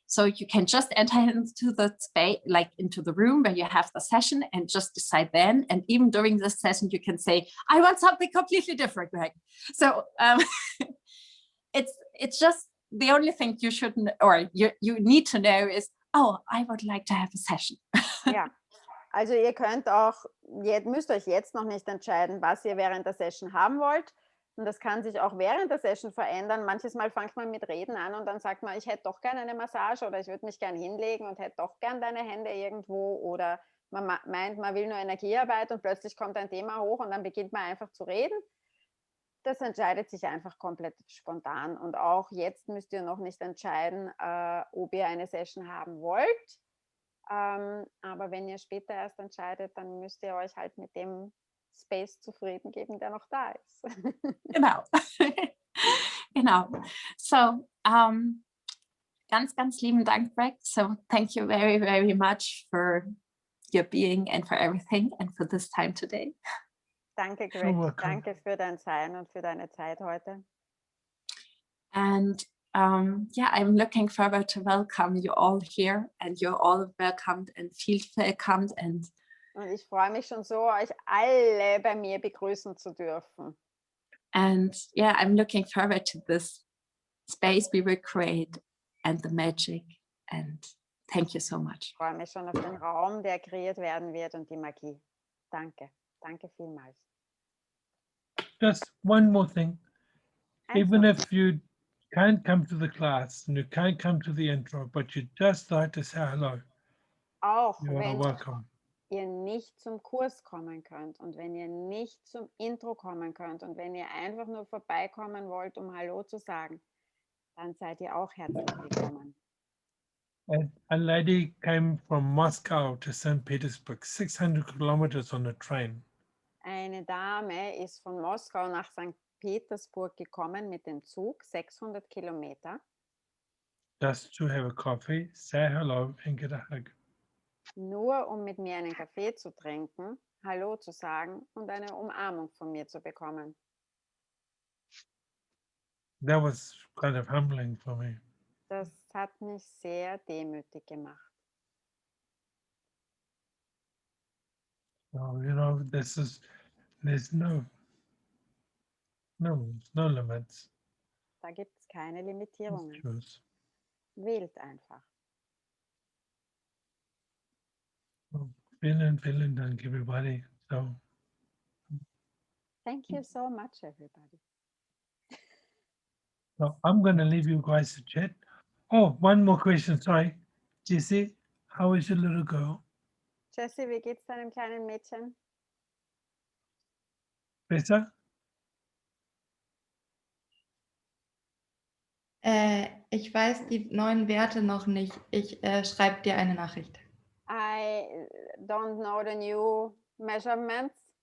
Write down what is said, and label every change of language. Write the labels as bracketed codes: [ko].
[en] So you can just enter into the space, like into the room where you have the session and just decide then. And even during this session, you can say, I want something completely different, Greg. So it's just the only thing you shouldn't, or you need to know is, oh, I would like to have a session. [de] Ja, also ihr könnt auch, müsst euch jetzt noch nicht entscheiden, was ihr während der Session haben wollt. Und das kann sich auch während der Session verändern. Manches Mal fängt man mit Reden an und dann sagt man, ich hätte doch gerne eine Massage oder ich würde mich gerne hinlegen und hätte doch gerne deine Hände irgendwo. Oder man meint, man will nur Energiearbeit und plötzlich kommt ein Thema hoch und dann beginnt man einfach zu reden. Das entscheidet sich einfach komplett spontan. Und auch jetzt müsst ihr noch nicht entscheiden, ob ihr eine Session haben wollt. Aber wenn ihr später erst entscheidet, dann müsst ihr euch halt mit dem Space zufrieden geben, der noch da ist. Genau. Genau. So, ganz, ganz lieben Dank, Greg. [en] So thank you very, very much for your being and for everything and for this time today. [de] Danke, Greg. [en] welcome. [de] Danke für dein Sein und für deine Zeit heute. [en] And yeah, I'm looking forward to welcome you all here, and you're all welcomed and feel welcomed. And [de] ich freue mich schon so, euch alle bei mir begrüßen zu dürfen. [en] And yeah, I'm looking forward to this space we will create and the magic. And thank you so much. [de] Ich freue mich schon auf den Raum, der kreiert werden wird und die Magie. Danke. Danke vielmals. [en] Just one more thing. Even [de] Eins noch. [en] if you can't come to the class and you can't come to the intro, but you'd just like to say hello, [de] Auch [en] you are [de] wenn [en] welcome. [de] ihr nicht zum Kurs kommen könnt und wenn ihr nicht zum Intro kommen könnt und wenn ihr einfach nur vorbeikommen wollt, um Hallo zu sagen, dann seid ihr auch herzlich willkommen. [en] And a lady came from Moscow to St. Petersburg, 600 kilometers on a train. [de] Eine Dame ist von Moskau nach St. Petersburg gekommen mit dem Zug, 600 Kilometer, [en] Just to have a coffee, say hello and get a hug. [de] nur um mit mir einen Kaffee zu trinken, Hallo zu sagen und eine Umarmung von mir zu bekommen. [en] That was kind of humbling for me. [de] Das hat mich sehr demütig gemacht. [en] So, you know, there's no limits. [de] Da gibt es keine [en] Just [de] Limitierungen. [en] choose. [de] Wählt einfach. So, vielen Dank, everybody. So, [en] Thank you so much, everybody. so I'm going to leave you guys to chat. Oh, one more question. Sorry, Jesse, how is your little girl? [de] Jessie, wie geht's deinem kleinen Mädchen? [en] Better? [de] Ich weiß die neuen Werte noch nicht. Ich schreibe dir eine Nachricht. [en] I don't know the new measurements.